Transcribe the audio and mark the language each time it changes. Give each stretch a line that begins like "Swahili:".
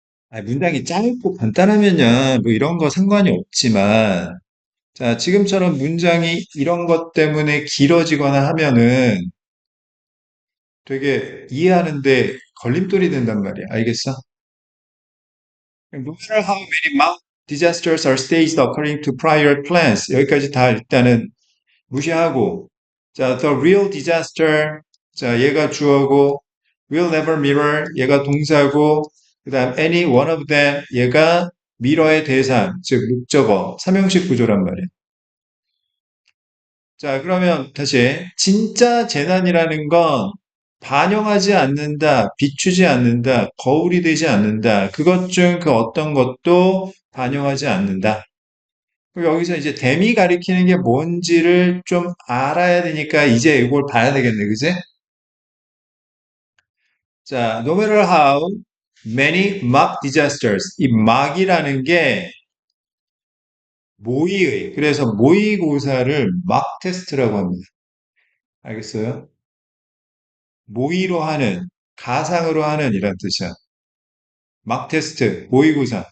Korean: 아, 문장이 짧고 간단하면요, 뭐 이런 거 상관이 없지만, 자, 지금처럼 문장이 이런 것 때문에 길어지거나 하면은 되게 이해하는데 걸림돌이 된단 말이야. 알겠어?
English: No matter how many disasters are staged according to prior plans.
Korean: 여기까지 다 일단은 무시하고, 자,
English: the real disaster.
Korean: 자, 얘가 주어고,
English: will never mirror.
Korean: 얘가 동사고, 그 다음
English: any one of them.
Korean: 얘가 mirror의 대상, 즉 목적어, 삼형식 구조란 말이에요. 자, 그러면 다시 진짜 재난이라는 건 반영하지 않는다, 비추지 않는다, 거울이 되지 않는다. 그것 중 그 어떤 것도 반영하지 않는다. 그럼 여기서 이제 댐이 가리키는 게 뭔지를 좀 알아야 되니까 이제 이걸 봐야 되겠네, 그지?
English: 자, no matter how many mock disasters.
Korean: 이 mock이라는 게 모의의, 그래서 모의고사를 mock 테스트라고 합니다. 알겠어요? 모의로 하는, 가상으로 하는 이란 뜻이야. 막 테스트, 모의고사.